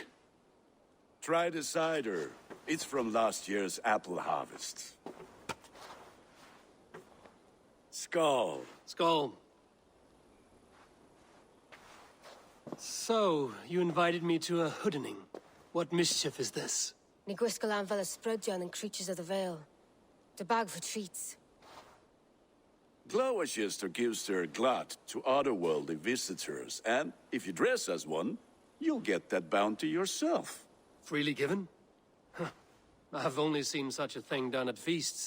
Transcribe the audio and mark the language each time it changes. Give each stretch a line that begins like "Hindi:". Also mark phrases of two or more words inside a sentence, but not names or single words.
English: Try the cider. It's from last year's apple harvest. Skull. Skull. So, you invited me to a hoodening. What mischief is this?
Welsh: Ni gwisgal an fel ysbrydion
English: and creatures of the Vale. The bag for treats. Glowecestrescire gives their glut to otherworldly visitors, and if you dress as one, you'll get that bounty yourself. Freely given? Huh. I've only seen such a thing done at feasts.